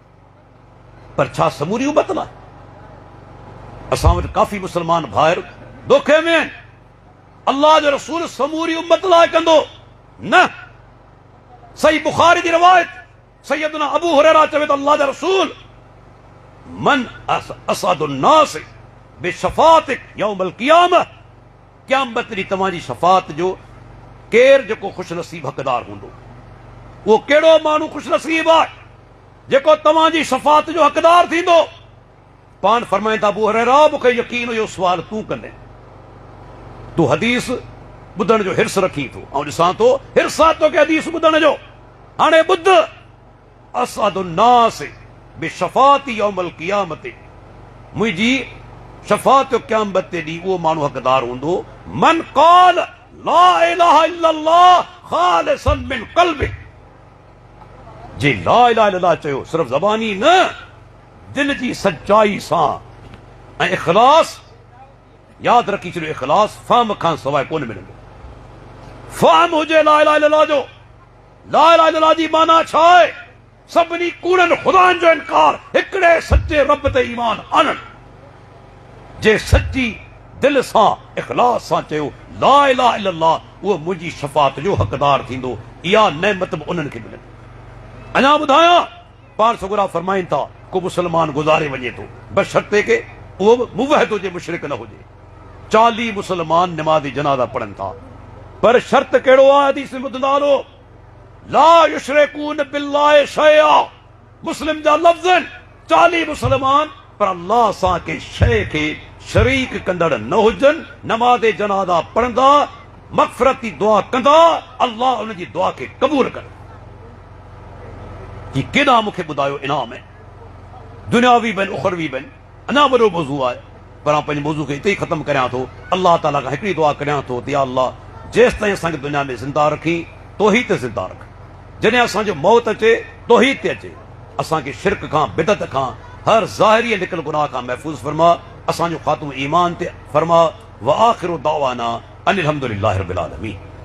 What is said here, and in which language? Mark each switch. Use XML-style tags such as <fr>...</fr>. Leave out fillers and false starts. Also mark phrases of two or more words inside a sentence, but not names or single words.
<sd>पर छा समूरी उम्मत लाइ? असां वटि काफ़ी मुस्लमान भाइर दोखे में आहिनि। अल्लाह जो रसूल समूरी उम्मत लाइ कंदो न। सही बुखारी जी रवायत, सैयदना अबू हुरैरा चवे त अल्लाह जो रसूल</sd> <ar>من أسعد الناس بشفاعتك يوم القيامة.</ar> <sd>क़यामत ॾींहुं तव्हांजी शफ़ाअत जो केरु जेको ख़ुशि नसीब हक़दार हूंदो, उहो कहिड़ो माण्हू ख़ुशि नसीब आहे जेको तव्हांजी शफ़ाअत जो हक़दार थींदो? पाण फरमाईंदा अबू हुरैरा मूंखे यकीन इहो सुवाल तूं कंदे, तूं हदीस ॿुधण जो हिर्स रखी थो, ऐं ॾिसां थो हिर्स आहे तोखे हदीस ॿुधण जो। हाणे ॿुध,</sd> <ar>أسعد الناس بشفاعتي يوم القيامة.</ar> <sd>मुंहिंजी शफ़ाअत जो क़यामत ते ॾींहुं उहो माण्हू हक़दार हूंदो</sd> <ar>من قال لا إله إلا الله خالصا من قلبه.</ar> <sd>जे</sd> <ar>لا إله إلا الله</ar> <sd>चयो सिर्फ़ ज़बानी न, दिल जी सच्चाई सां ऐं इख़लास। यादि रखी छॾियो, इख़लास फ़हम खां सवाइ कोन मिलंदो। फ़हम हुजे</sd> <ar>لا إله إلا الله</ar> <sd>जो,</sd> <ar>لا إله إلا الله</ar> <sd>जी माना छा आहे? सभिनी कूड़नि ख़ुदानि जो इनकार, हिकिड़े सचे रब ते ईमान आणनि। जे सची दिल सां इख़लास सां चयो</sd> <ar>لا إله إلا الله,</ar> <sd>उहो मुंहिंजी शफ़ाअत जो हक़दार थींदो। इहा नेमत बि उन्हनि खे मिलंदी। अञा ॿुधायां, पाण सगुरा फरमाइनि था को मुस्लमान गुज़ारे वञे थो बशर्ते के उहो बि मुवहिद हुजे, मुशरिक न हुजे। 40 मुस्लमान निमाज़ी जनाज़ा पढ़नि था, पर शर्त कहिड़ो आहे? हदीस में ॿुधंदा हलो,</sd> <ar>لا يشركون بالله شيئا.</ar> <sd>मुस्लिम जा लफ़्ज़ आहिनि 40 मुस्लमान, पर अल्लाह सां के शइ खे शरीक कंदड़ न हुजनि, नमाज़ जनाज़ा पढ़ंदा, मग़फ़िरत जी दुआ कंदा, अल्लाह उन जी दुआ खे क़बूल करे। ही केॾा मूंखे ॿुधायो इनाम आहिनि, दुनियावी बि आहिनि, उखरवी बि आहिनि। अञा वॾो मौज़ू आहे, पर आउं पंहिंजे मौज़ू खे हिते ई ख़तमु करियां थो। अल्लाह ताला खां हिकिड़ी दुआ करियां थो त</sd> <ar>يا الله</ar> <sd>जेसि ताईं असांखे दुनिया में ज़िंदा रखी तौहीद ते ज़िंदा रख। जॾहिं असांजो मौत अचे तौहीद ते अचे। असांखे शिरक खां, बिदत खां, हर ज़ाहिरी निकल गुनाह खां महफ़ूज़ फरमा। असांजो ख़ात्मो ईमान ते फरमा</sd> <ar>وآخر دعوانا أن الحمد لله رب العالمين.</ar>